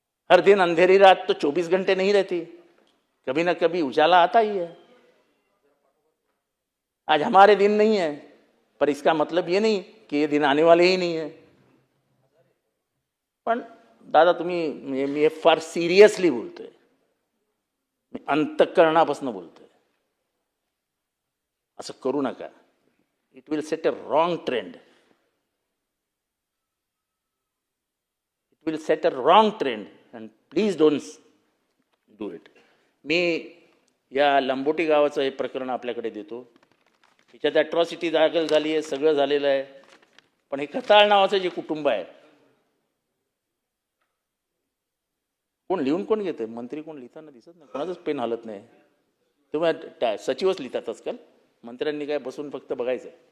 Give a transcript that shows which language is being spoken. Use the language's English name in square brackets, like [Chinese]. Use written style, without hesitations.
[Hindi] हर दिन अंधेरी रात तो 24 घंटे नहीं रहती, कभी ना कभी उजाला आता ही है. आज हमारे दिन नहीं है, पर इसका मतलब ये नहीं कि ये दिन आने वाले ही नहीं है. [Marathi] पण दादा तुम्ही, मी हे फार सिरियसली बोलतोय, मी अंतःकरणापासून बोलतोय. असं करू नका. [English] It will set a wrong trend. It will set a wrong trend and please don't do it. [Marathi] मी या लंबोटी गावाचं हे प्रकरण आपल्याकडे देतो. त्याच्यात अट्रॉसिटी दाखल झाली आहे, सगळं झालेलं आहे. पण हे खताळ नावाचं जे कुटुंब आहे, कोण लिहून कोण घेते? मंत्री कोण लिहिताना दिसत नाही, कोणाचंच पेन हलत नाही. तेव्हा सचिवच लिहितात आजकाल, मंत्र्यांनी काय बसून फक्त बघायचं.